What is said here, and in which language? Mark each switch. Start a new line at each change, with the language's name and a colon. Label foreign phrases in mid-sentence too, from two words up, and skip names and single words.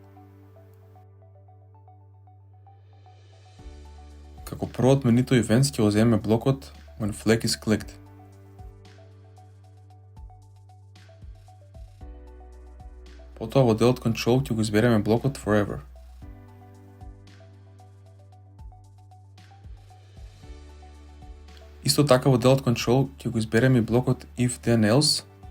Macedonian: Како прво од менито Events ќе го земеме блокот When flag is clicked. Потоа во делот Control ќе го избереме блокот Forever. Исто така во делот Control ќе го избереме и блокот If Then Else.